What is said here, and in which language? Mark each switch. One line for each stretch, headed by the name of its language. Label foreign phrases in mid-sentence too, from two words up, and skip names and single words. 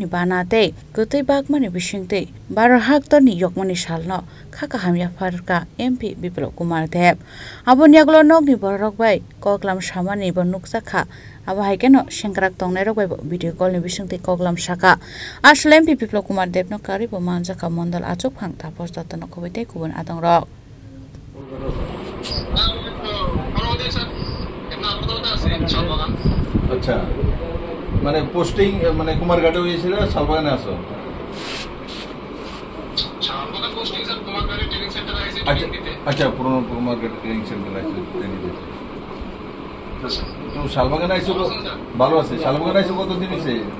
Kok Borok: banate gutui bagmani bisingtei baro haktoni yokmani salno khaka hamya farka MP Biplop Kumar Dev aboni aglo nokni borok bai koklam samani bo nuksakha abo haikeno sengkrak tongnai rok bai video call ni bisingtei koklam saka asle MP Biplop Kumar Dev no kari bo manjaka mondal achok phang tapos datano khobite kubun adong rok
Bangla: আচ্ছা মানে পোস্টিং মানে কুমারঘাটে হয়েছিল শালবাগানে আসো শালবাগান পোস্টিং স্যার কুমারঘাটে
English: training center
Bangla: আছে আচ্ছা পুরনো কুমারঘাটে
English: training center
Bangla: আছে ট্রেনিং দিতে তো শালবাগানে আইছো ভালো আছে শালবাগানে আইছো কতদিন হইছে